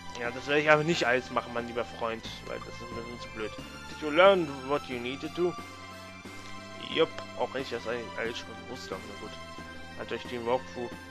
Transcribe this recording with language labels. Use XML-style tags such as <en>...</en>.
<de>Ja, das werde ich aber nicht alles machen, mein lieber Freund, weil das ist ein bisschen zu blöd.</de> <en>Did you learn what you needed to?</en> <de>Jupp, auch wenn ich das eigentlich alles schon wusste, na gut. Hat euch den Walkthrough.</de>